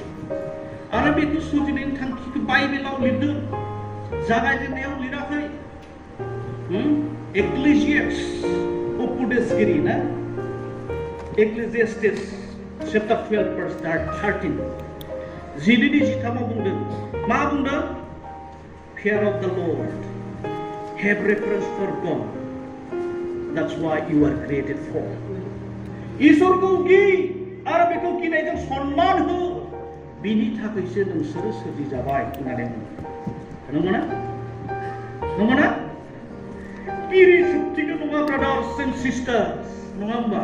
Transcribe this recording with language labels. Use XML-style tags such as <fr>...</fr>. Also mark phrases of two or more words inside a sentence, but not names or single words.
<brx>आरो बेखौ सोरजिनायनि थांखिखौ बाइबेलाव लिरदों, जागायजेननायाव लिराखै। एक्लेसियास उपदेशगिरि ना, एक्लेसियास्टिस चैप्टार 12 verse 13 12-13 बुंदों, मा बुंदों?</brx> <en>Fear of the Lord, have reverence for God, that's why you are created for.</en> <brx>इसोरखौ गि आरो बेखौ गिनायजों सन्मान हो, बिनि थाखायसो नोंसोरो सोरजिजाबाय होननानै बुङो। नंगौना? नंगौना? बिरि सोबथिंनो नङा</brx> <en>brothers and sisters,</en> <brx>नङा होमबा?</brx>